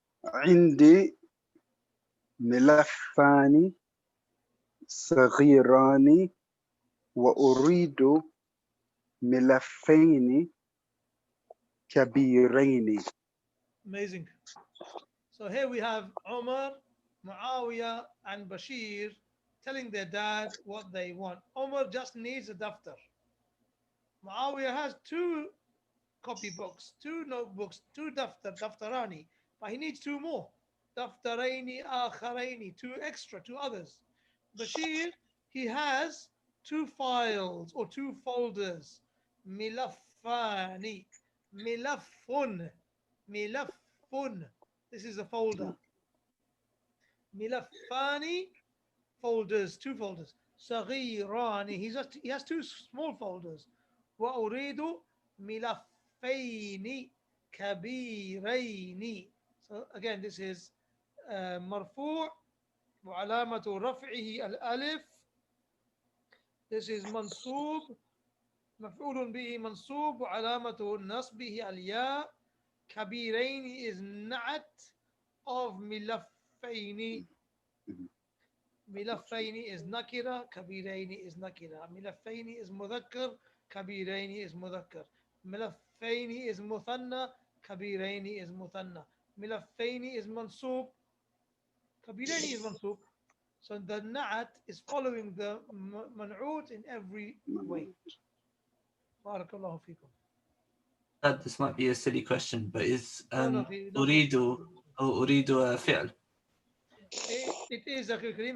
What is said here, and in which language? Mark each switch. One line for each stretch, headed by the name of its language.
Arabic: عندي ملفان صغيران وأريد ملفين كبيرين.
English: Amazing. So here we have Umar, Muawiyah, and Bashir telling their dad what they want. Umar just needs a daftar. Muawiyah has 2 copybooks, 2 notebooks, 2 daftarani, but he needs 2 more.
Arabic: Daftaraini akharaini,
English: 2 extra, 2 others. Bashir, he has 2 files or 2 folders. Milaffani, milaffun, milaffun. This is a folder. Milaffani, folders, 2 folders. Saghirani, he has 2 small folders.
Arabic: Wa uridu milaffaini kabiraini.
English: So again, this is marfu'
Arabic: وعلامة رفعه الألف.
English: This is
Arabic: منصوب مفعول به منصوب وعلامة نصبه الياء.
English: كبيرين is نعت of ملفين. ملفين is nakira, كبيرين is nakira. ملفين is مذكر, كبيرين is مذكر. ملفين is مثنى, كبيرين is مثنى. ملفين is منصوب, كبيرين is منصوب. So the na'at is following the man'ut in every way. Barakallahu feekum. This might be a silly question, but is No,
Arabic: أريد أو أريد فعل؟
English: It is Akhil Kareem.